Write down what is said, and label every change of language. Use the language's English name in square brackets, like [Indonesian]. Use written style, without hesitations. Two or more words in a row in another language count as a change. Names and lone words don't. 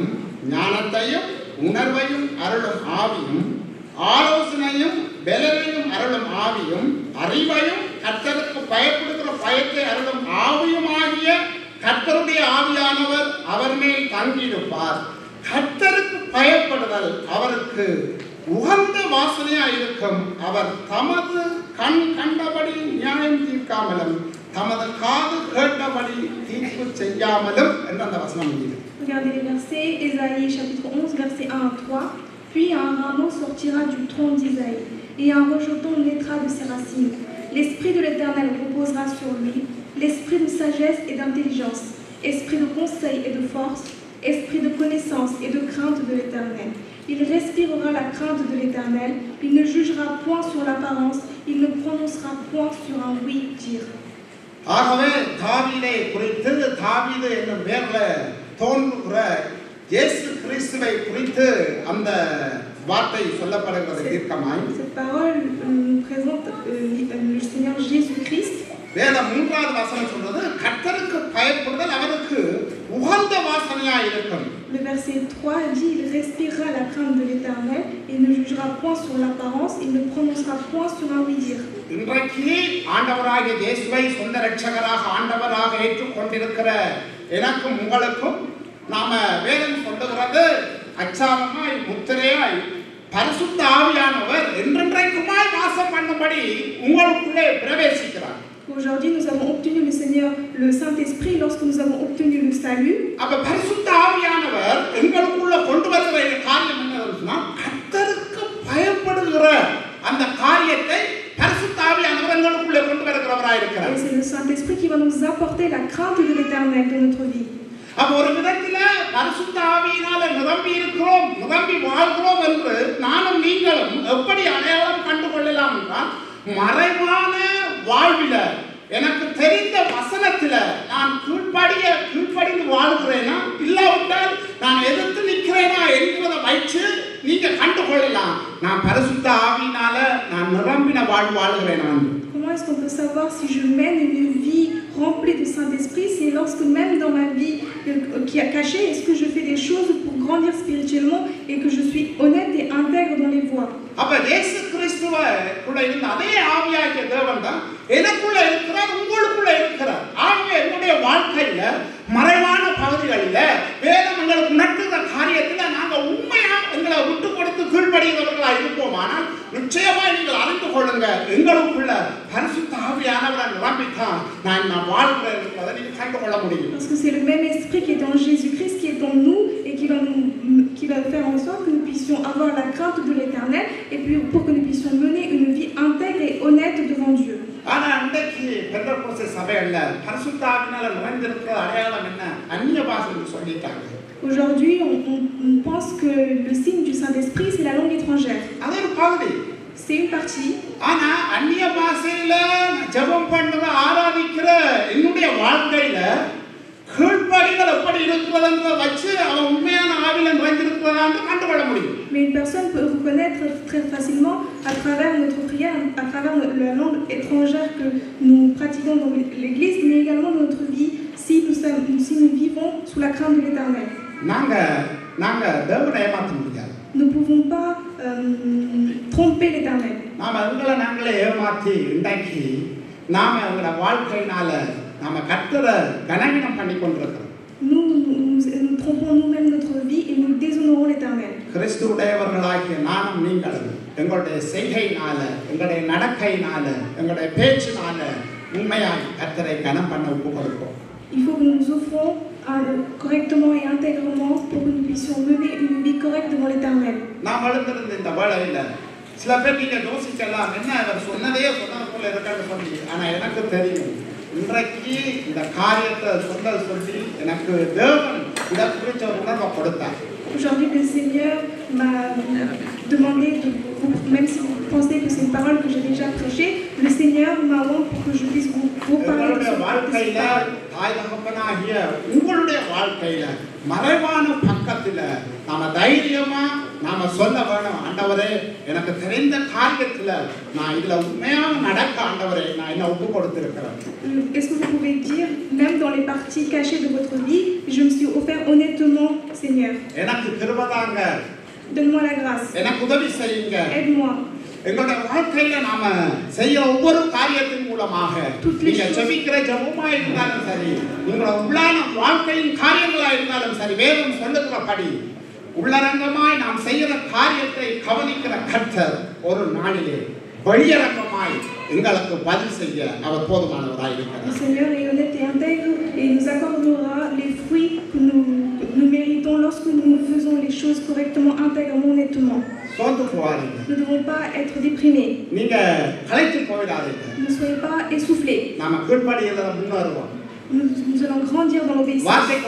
[Tamil] ஞானத்தையும் உணர்வையும் அருளும் ஆவியும், ஆலோசனையும் பலனையும் அருளும் ஆவியும், அறிவையும் கர்த்தருக்கு பயப்படுகிற பயத்தை அருளும் ஆவியுமாகிய கர்த்தருடைய ஆவியானவர் அவர் மேல் தங்கியிருப்பார். கர்த்தருக்கு பயப்படுதல் அவருக்கு உகந்த வாசனையாக இருக்கும். அவர் தமது கண் கண்டபடி நியாயம் தீர்க்காமலும் தமது காது கேட்டபடி தீர்ப்பு செய்யாமலும் என்று அந்த வசனம் முடியுது. [French] Regardez les versets, Ésaïe chapitre 11, verset 1 à 3. Puis un rameau sortira du tronc d'Isaïe, et un rejeton naîtra de ses racines. L'esprit de l'Éternel reposera sur lui, l'esprit de sagesse et d'intelligence, esprit de conseil et de force, esprit de connaissance et de crainte de l'Éternel. Il respirera la crainte de l'Éternel, il ne jugera point sur l'apparence, il ne prononcera point sur un oui-dire. [Tamil] ஆகவே தாவீதை குறித்து, தாவீது என்னும் பேரில் தோன்றுகிற இயேசு கிறிஸ்துவை குறித்து அந்த வார்த்தை சொல்லப்படுகிறது தீர்க்கமாய். [French] Cette parole nous présente le Seigneur Jésus-Christ. [Tamil] வேதம் 3வது வசனம் சொல்றது கர்த்தருக்கு பயப்படுதல் அவருக்கு உகந்த வாசனையாக இருக்கும். [French] Le verset 3 dit il respirera la crainte de l'Éternel, il ne jugera point sur l'apparence, il ne prononcera point sur un oui-dire. [Tamil] இன்றைக்கு ஆண்டவராகிய இயேசுவை சொந்த இரட்சகராக ஆண்டவராக ஏற்றுக்கொண்டிருக்கிற எனக்கும் உங்களுக்கும் நாம வேதம் சொல்லுகிறது அச்சாரமாய் முத்திரையாய் பரிசுத்த ஆவியானவர் என்றென்றைக்குமாய் வாசம் பண்ணும்படி உங்களுக்குள்ளே பிரவேசிக்கிறார். [French] Aujourd'hui, nous avons obtenu le Seigneur, le Saint-Esprit, lorsque nous avons obtenu le salut. [Tamil] அப்ப பரிசுத்த ஆவியானவர் எங்களுக்குள்ள கொண்டு வருகிற காரியம் என்னன்னா கர்த்தருக்கு பயப்படுகிற அந்த காரியத்தை பரிசுத்த ஆவியானவர் எங்களுக்குள்ள கொண்டு வருகிறவராய் இருக்கிறார். [French] Et c'est le Saint-Esprit qui va nous apporter la crainte de l'Éternel dans notre vie. [Tamil] அப்ப ஒரு விதத்துல பரிசுத்த ஆவியினால நிரம்பி இருக்கிறோம், நிரம்பி வாழ்கிறோம் என்று நானும் நீங்களும் எப்படி அடையாளம் கண்டுகொள்ளலாம் என்றால் மறைவான வாழ்வில எனக்கு தெரிந்த வசனத்துல நான் கீழ்ப்படிந்து வாழ்கிறேனா இல்லாவிட்டால் நான் எதிர்த்து நிற்கிறேனா என்கிறத வைத்து நீங்க கண்டுகொள்ளலாம் நான் பரிசுத்த ஆவியினால நான் நிரம்பின வாழ்கிறேனா. [French] Comment est-ce qu'on peut savoir si je mène une vie remplie de Saint-Esprit? C'est lorsque même dans ma vie qui a caché, est-ce que je fais des choses pour grandir spirituellement et que je suis honnête et intègre dans les voies. [Tamil] அப்ப இயேசு கிறிஸ்துவுக்குள்ள இருந்த அதே ஆவியாகிய தேவன் தான் எனக்குள்ள இருக்கிறார், உங்களுக்குள்ள இருக்கிறார். ஆகவே என்னுடைய வாழ்க்கையில மறைவான பகுதிகளில் வேதம் எங்களுக்கு உணர்த்துகிற காரியத்தில் நாங்கள் உண்மையா எங்களை விட்டு கொடுத்து கீழ்ப்படிகிறவர்களா இருப்போம். ஆனால் நிச்சயமா நீங்கள் அறிந்து கொள்ளுங்க எங்களுக்குள்ள பரிசுத்த ஆவியானவரை நிரம்பித்தான் நான் வாழ்கிறேன் என்பதை நீங்கள் கண்டுகொள்ள முடியும். [French] Parce que c'est le même esprit qui est en Jésus-Christ qui est en nous et qui va faire en sorte que nous puissions avoir la crainte de l'Éternel et puis pour que nous puissions mener une vie intègre et honnête devant Dieu. [Tamil] ஆனா இன்றைக்கு பெந்தெகோஸ்தே சபையில பரிசுத்த ஆவியினால நிறைந்திருக்கிற அடையாளம் என்ன? அந்நிய பாஷை சொல்லிட்டாங்க. [French] Aujourd'hui, on pense que le signe du Saint-Esprit, c'est la langue étrangère. C'est une partie. [Tamil] ஆனா அந்நிய பாஷையில ஜெபம் பண்ற ஆராதிக்கிற என்னுடைய வாழ்க்கையில கீழ்ப்படிதல் எப்படி இருக்கிறதுன்றத வச்சு அவன் உண்மையான ஆவியில நிறைந்திருக்கிறதான்னு கண்டுகொள்ள முடியும். [French] Mais une personne peut reconnaître très facilement à travers notre prière, à travers la langue étrangère que nous pratiquons dans l'Église, mais également dans notre vie, si nous vivons sous la crainte de l'Éternel. [Tamil] நாங்க தேவனை ஏமாற்ற முடியாது. [French] Nous ne pouvons pas tromper l'Éternel. [Tamil] நாம எங்களை நாங்களே ஏமாற்றி இன்றைக்கு நாம எங்களோட வாழ்க்கையினால நாம கர்த்தரை கனவீனம் பண்ணி கொண்டிருக்கிறோம். [French] Nous trompons nous-mêmes notre vie et nous déshonorons l'Éternel. [Tamil] கிறிஸ்துவுடையவர்களாகிய நானும் நீங்களும் எங்களுடைய செய்கையினால எங்களுடைய நடக்கையினால எங்களுடைய பேச்சினால உண்மையாய் கர்த்தரை கனம் பண்ண ஒப்பு கொடுப்போம். [French] Il faut que nous nous offrons correctement et intègrement pour que nous puissions mener une vie correcte devant l'Éternel. [Tamil] நாம் வளர்ந்திருந்த இந்த வேளையில சில பேர் நீங்க யோசிக்கலாம், என்ன அவர் சொன்னதே சொன்னது போல இருக்கான்னு சொல்லி. ஆனா எனக்கு தெரியும், இன்றைக்கு இந்த காரியத்தை சொல்லி எனக்கு தேவன் இதை குறித்த ஒரு உணர்வை கொடுத்தார். [French] Aujourd'hui, le Seigneur m'a demandé de vous, même si vous pensez que c'est une parole que j'ai déjà prêchée, le Seigneur m'a oint pour que je puisse vous parler de cette parole. [Tamil] உங்களுடைய வாழ்க்கையில மறைவான பக்கத்துல நாம தைரியமா நாம சொல்ல வேணும், ஆண்டவரே எனக்கு தெரிந்த காரியத்துல நான் இதுல உண்மையாக நடக்க ஆண்டவரே நான் என்ன ஒப்பு கொடுத்திருக்கிறேன். [French] Est-ce que vous pouvez dire, même dans les parties cachées de votre vie, je me suis offert honnêtement, Seigneur. [Tamil] எனக்கு கிருபை தாங்க, [French] donne-moi la grâce, [Tamil] எனக்கு உதவி செய்யுங்க. [French] aide-moi. [Tamil] எங்களுடைய வாழ்க்கையில நாம செய்ய ஒவ்வொரு காரியத்தின் மூலமாக நீங்க ஜெபிக்கிற ஜெபமா இருந்தாலும் சரி, உங்களோட உள்ளான வாழ்க்கையின் காரியங்களா இருந்தாலும் சரி, வேதம் சொல்லுகிறபடி உள்ளரங்கமாய் நாம் செய்கிற காரியத்தை கவனிக்கிற கர்த்தர் ஒரு நாளிலே வெளியரங்கமாய் எங்களுக்கு பதில் செய்ய அவர் போதுமானவராய் இருக்கிறார். [French] Le Seigneur est honnête et intègre et nous accordera les fruits que nous méritons lorsque nous faisons les choses correctement, intègrement, honnêtement. Nous ne devons pas être déprimés. Ne soyez pas essoufflés. Nous allons grandir dans l'obéissance.